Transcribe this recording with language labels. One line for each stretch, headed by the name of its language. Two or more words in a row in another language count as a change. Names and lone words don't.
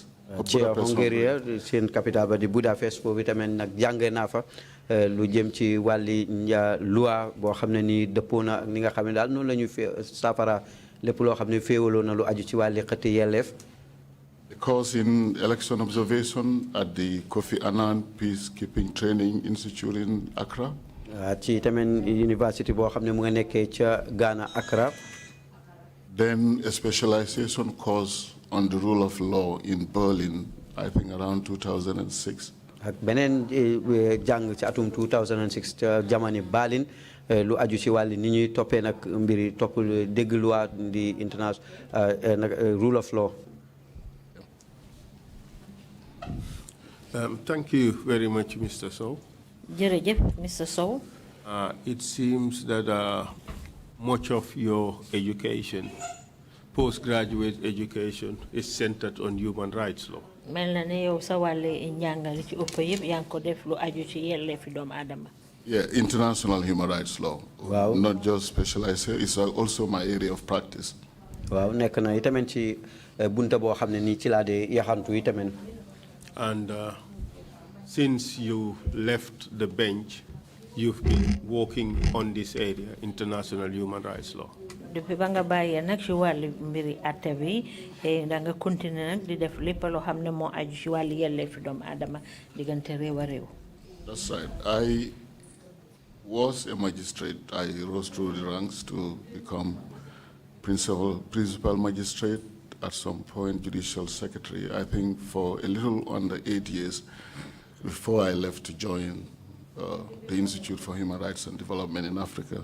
Wolof: ci Hungary seen capital ba di Budapest foofu tamit nag jàng naa fa lu jëm ci wàlli loi boo xam ne ni dëppoo na ak ni nga xam ne daal noonu la ñuy saafara lépp loo xam ne féewaloo na lu aju ci wàlli xëtti yelleef.
English: A course in election observation at the Kofi Annan Peacekeeping Training Institute in Accra.
Wolof: ci tamit university boo xam ne mu nga nekkee ca Ghana Accra.
English: Then a specialization course on the rule of law in Berlin, I think around 2006.
Wolof: ak beneen jàng ci atum 2006 ca jamani Berlin lu aju ci wàllu ni ñuy toppee nag mbiri topp dégg loi di
English: international rule of law. Thank you very much, Mr. Sowe.
Wolof: jërëjëf Mr. Sowe.
English: It seems that much of your education, postgraduate education, is centered on human rights law.
Wolof: mel na ne yow sa wàlle njàngale ci ëpp yëpp yaa ngi ko def lu aju ci yelleefi doomu aadama.
English: Yeah, international human rights law. Wow. Not just specialized here, it's also my area of practice.
Wolof: waaw nekk na itamit ci bunta boo xam ne nii ci laa de yaxantu itamit.
English: And since you left the bench, you've been working on this area, international human rights law.
Wolof: depuis ba nga bàyyee nag ci wàllu mbiri atte bi da nga continuer nag di def lépp loo xam ne moo aju ci wàllu yelleefi doomu aadama diggante réew a réew.
English: That's right. I was a magistrate. I rose through the ranks to become principal magistrate, at some point judicial secretary, I think for a little under 8 years before I left to join the Institute for Human Rights and Development in Africa.